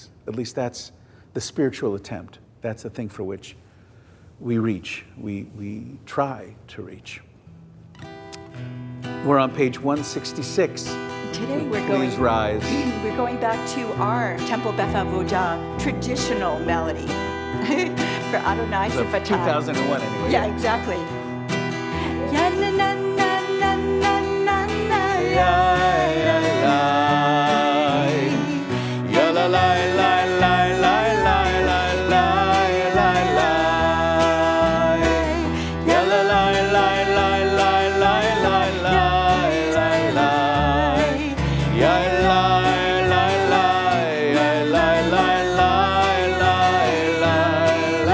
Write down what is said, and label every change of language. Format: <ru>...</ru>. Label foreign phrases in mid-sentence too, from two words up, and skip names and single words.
<en>At least that's the spiritual attempt. That's the thing for which we reach, we try to reach. We're on page 166. Today Please rise. We're going back to our Temple Beth Avodah traditional melody for Adonai So Sifatai. 2001 anyway. Yeah, exactly. Ya na na na na na na na ya ya ya Ya la la la la la la la la la la. Ya la la la la la la la la la la. Ya la la la ya la la la la la la.</en>